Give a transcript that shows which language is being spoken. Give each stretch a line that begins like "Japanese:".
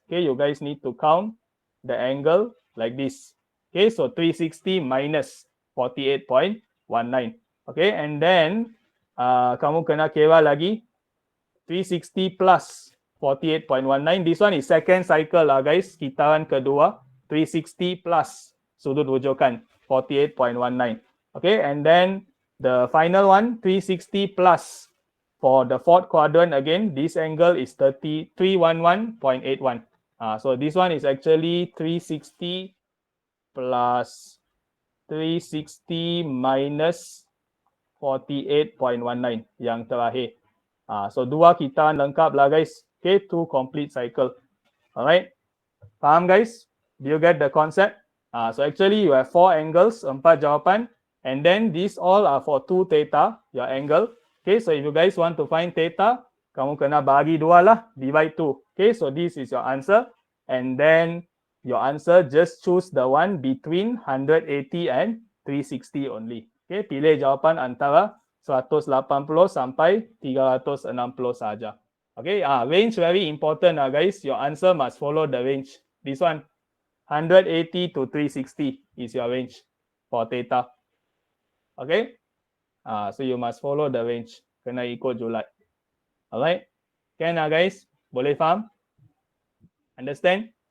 English: Okay, you guys need to count the angle like this. Okay, so 360 minus 48.19. Okay, and then kamu kena kira lagi 360 plus 48.19. This one is second cycle lah guys.
Malay: Kitaran kedua 360 plus sudut rujukan 48.19.
English: Okay, and then the final one 360 plus for the fourth quadrant again. This angle is 311.81. So this one is actually 360 plus 360 minus 48.19 yang terakhir.
Malay: So dua kita lengkap lah guys. Okay, 2 complete cycle.
English: Alright, faham guys? Do you get the concept? So actually you have 4 angles, 4 jawapan, And then these all are for 2 theta, your angle. Okay, so if you guys want to find theta, kamu kena bagi 2 lah, divide 2. Okay, so this is your answer. And then your answer, just choose the one between 180 and 360 only.
Malay: Okay, pilih jawapan antara 180 sampai 360 saja.
English: Okay, range very important guys. Your answer must follow the range. This one, 180 to 360 is your range for theta. Okay, so you must follow the range. Kena ikut julat. Alright, can guys? Boleh faham? Understand?